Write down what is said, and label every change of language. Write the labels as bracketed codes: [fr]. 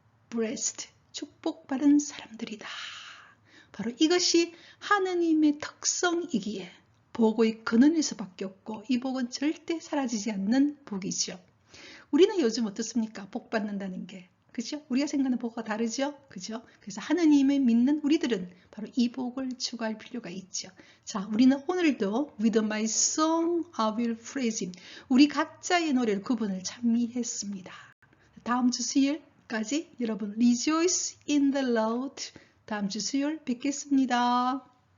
[ko] blessed, 축복받은 사람들이다. 바로 이것이 하느님의 특성이기에 복의 근원일 수밖에 없고 이 복은 절대 사라지지 않는 복이죠. 우리는 요즘 어떻습니까? 복 받는다는 게. 그죠? 우리가 생각하는 복과 다르죠? 그죠? 그래서 하느님을 믿는 우리들은 바로 이 복을 추구할 필요가 있죠. 자, 우리는 오늘도 [en] With my song I will praise him. [ko] 우리 각자의 노래를 그분을 찬미했습니다. 다음 주 수요일까지 여러분 [en] Rejoice in the Lord. [ko] 다음 주 수요일 뵙겠습니다.